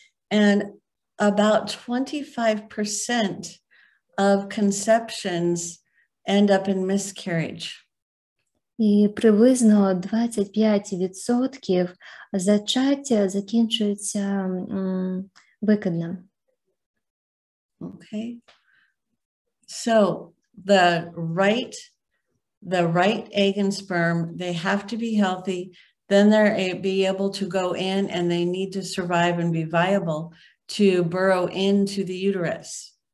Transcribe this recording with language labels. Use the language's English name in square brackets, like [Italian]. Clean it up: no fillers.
[English] And about 25% of conceptions end up in miscarriage. [Ukrainian] І приблизно 25% зачаття закінчується викиднем. [English] Okay. So the right egg and sperm, they have to be healthy. Then they're be able to go in, and they need to survive and be viable to burrow into the uterus.